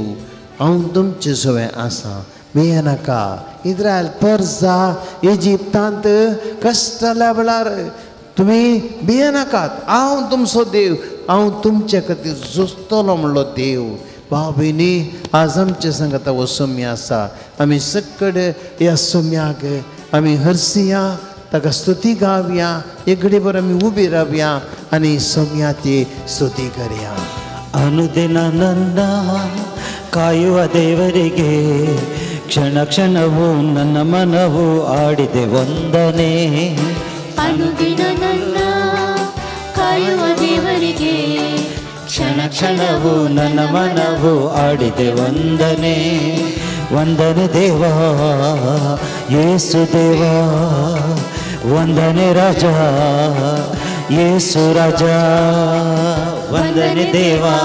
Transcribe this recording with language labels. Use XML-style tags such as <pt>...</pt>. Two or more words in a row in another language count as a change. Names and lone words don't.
<kok>हांव तुमचे सवय आसा भियेनाका इस्रायल पर्जा इजिप्तांत कश्टाल्या वेळार तुमी भियेनाकात हांव तुमचो देव हांव तुमचे खातीर झुजतलो म्हणलो देव भाव भयणी आज आमचे सांगात हो सोम्य आसा आमी सकड ह्या सोम्याक आमी हरसिया ताका स्तुती गावया एक घडीभर आमी उबी रावया आनी सोम्याची स्तुती करया</kok> <kn>ಅನುದಿನ ನನ್ನ ಕಾಯುವ ದೇವರಿಗೆ ಕ್ಷಣ ಕ್ಷಣವೂ ನನ್ನ ಮನವು ಆಡಿದೆ ವಂದನೆ ಅನುದಿನ ನನ್ನ ಕಾಯುವ ದೇವರಿಗೆ ಕ್ಷಣ ಕ್ಷಣವೂ ನನ್ನ ಮನವು ಆಡಿದೆ ವಂದನೆ ವಂದನೆ ದೇವ ಯೇಸು ದೇವ ವಂದನೆ ರಾಜ ಯೇಸು ರಾಜ ವಂದನೆ ದೇವ</kn>